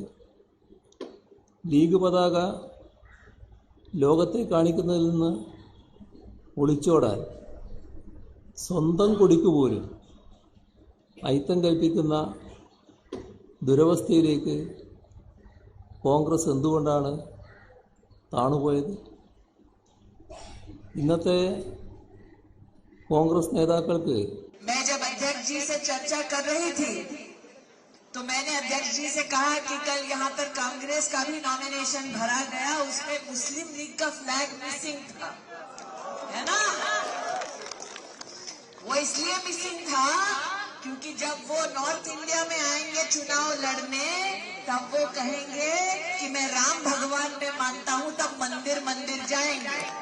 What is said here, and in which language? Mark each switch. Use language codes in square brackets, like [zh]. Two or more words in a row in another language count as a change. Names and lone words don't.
[ml] ലീഗ് പതാക ലോകത്തെ കാണിക്കുന്നതിൽ നിന്ന് ഒളിച്ചോടാൻ സ്വന്തം കൊടിക്ക് പോലും അയിത്തം കൽപ്പിക്കുന്ന ദുരവസ്ഥയിലേക്ക് കോൺഗ്രസ് എന്തുകൊണ്ടാണ് താണുപോയത്? ഇന്നത്തെ കോൺഗ്രസ് നേതാക്കൾക്ക് [hi] मैं जब अध्यक्ष जी से चर्चा कर रही थी तो मैंने अध्यक्ष जी से कहा कि कल यहाँ पर कांग्रेस का भी नॉमिनेशन भरा गया, उसमें मुस्लिम लीग का [en] flag missing [hi] था, है ना? वो इसलिए मिसिंग था क्योंकि जब वो नॉर्थ इंडिया में आएंगे चुनाव लड़ने, तब वो कहेंगे कि मैं राम भगवान में मानता हूँ, तब मंदिर मंदिर जाएंगे।